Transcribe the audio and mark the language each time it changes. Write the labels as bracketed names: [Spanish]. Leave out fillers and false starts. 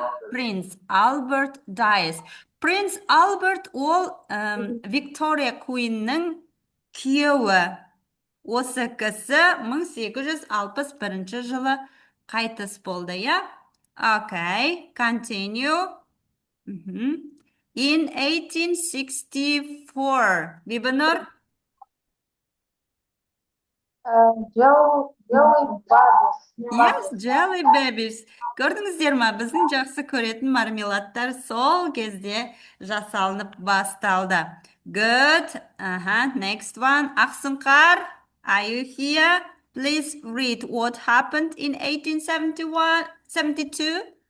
[English] Prince Albert dies. [Kazakh] Prince Albert ол Victoria Queen'нің күйеуі. Осы кісі 1861 жылы қайтыс болды, я? [English] Okay, continue. In 1864. Бибінұр? Yes, jelly babies. [Kazakh] Көрдіңіздер ма, біздің жақсы көретін мармеладтар сол кезде жасалынып басталды. [English] Good. Next one. Ақсұңқар, are you here? Please read what happened in 1872.